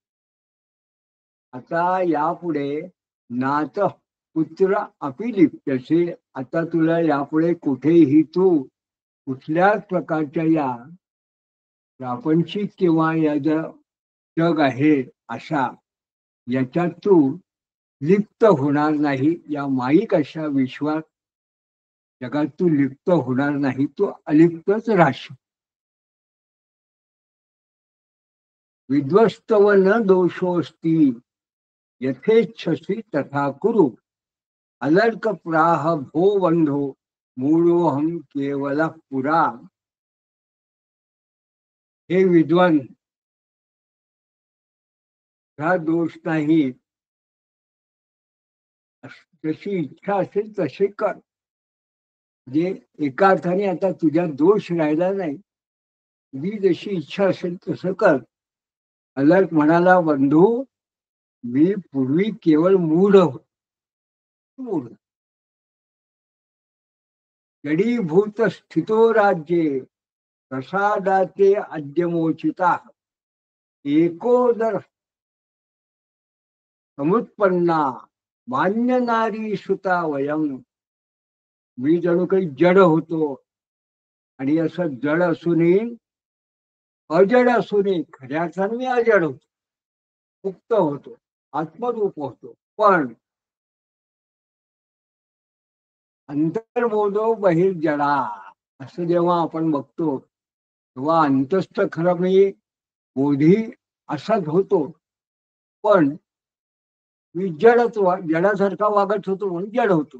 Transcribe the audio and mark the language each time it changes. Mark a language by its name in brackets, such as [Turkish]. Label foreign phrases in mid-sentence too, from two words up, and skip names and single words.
[Marathi] आता यापुढे [Sanskrit] नात पुत्र अपि लिप्यसे, [Marathi] आता तुला यापुढे कुठेही तू कुठल्याच प्रकारच्या या प्रापंचिक किंवा या जग आहे अशा याच्यात तू लिप्त होणार नाही. या माईक अशा विश्वात जगात तू लिप्त होणार नाही, तू अलिप्तच राहशील. [Sanskrit] विध्वस्तव न दोषोस्ती यथेच्छसी तथा कुरु अलर्क प्राह भो बंधो मूळोहम केवल पुरा. [Marathi] हे विद्वान, हा दोष नाही, जशी इच्छा असेल तसे कर. जे एका अर्थाने आता तुझ्या दोष राहिला नाही, तुझी जशी इच्छा असेल तसं कर. अलर्क म्हणाला, बंधू मी पूर्वी केवळ मूढ होतो. [Sanskrit] मूढ जडीभूत स्थितो राज्ये प्रसादाचे अद्यमोचिता एकोदर समुत्पन्ना मान्य नारी सुता वयम. [Marathi] मी जणू काही जड होतो, आणि असं जड असूनही अजड असूनही खऱ्या अर्थाने मी अजड होतो, मुक्त होतो, आत्मरूप होतो. पण [Sanskrit] अंतर्बोधो बहिर्जडा [Marathi] असं जेव्हा आपण बघतो, तेव्हा अंतस्थ खरं मी बोधी असाच होतो, पण मी जडासारखा वागत होतो म्हणून जड होतो.